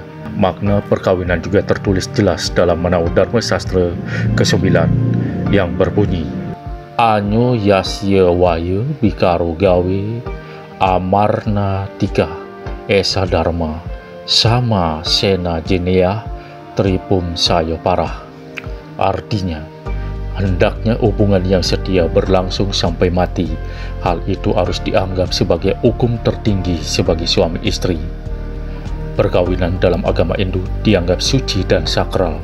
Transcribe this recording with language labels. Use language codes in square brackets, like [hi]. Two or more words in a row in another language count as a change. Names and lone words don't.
[id] Makna perkawinan juga tertulis jelas dalam Manawa Dharma Sastra ke-9 yang berbunyi, [sa] Anyo yasya waya bikaro gawe amarna tika esa dharma sama sena jeneyah tripum sayo parah. [id] Artinya, hendaknya hubungan yang setia berlangsung sampai mati. Hal itu harus dianggap sebagai hukum tertinggi sebagai suami istri. Perkawinan dalam agama Hindu dianggap suci dan sakral.